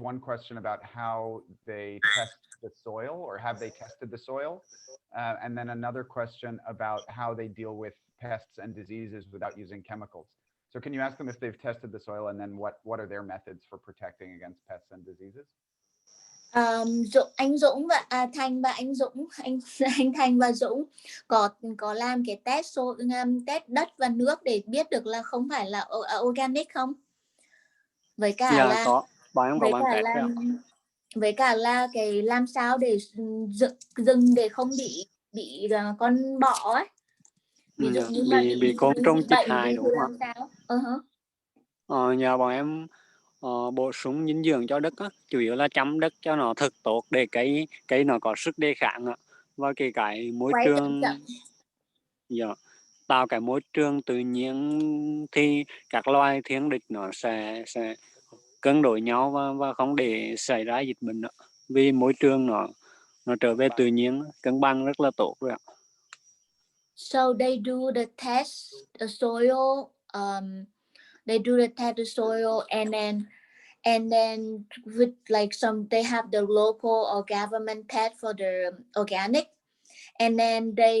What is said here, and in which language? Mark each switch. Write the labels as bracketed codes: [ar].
[en] One question about how they test the soil, or have they tested the soil? And then another question about how they deal with pests and diseases without using chemicals. So can you ask them if they've tested the soil, and then what are their methods for protecting against pests and diseases? [vi] Anh Dũng và Thành và anh Dũng, anh Thành và Dũng có làm cái test đất và nước để biết được là không phải là organic không? Với cả là có. Bọn em có làm test với cả là cái làm sao để rừng để không bị con bọ ấy. Ví dụ như mà bị côn trùng chích bệnh hại thì đúng làm sao? Nhờ bọn em bổ sung dinh dưỡng cho đất á, chủ yếu là chăm đất cho nó thật tốt để cây nó có sức đề kháng á, và cái môi trường tạo cái môi trường tự nhiên thì các loài thiên địch nó sẽ cân đối nhau và không để xảy ra dịch bệnh đó. Vì môi trường nó trở về tự nhiên, cân bằng rất là tốt rồi ạ. [en] So they do the test the soil, they do the test the soil, and then with like they have the local or government test for the organic, and then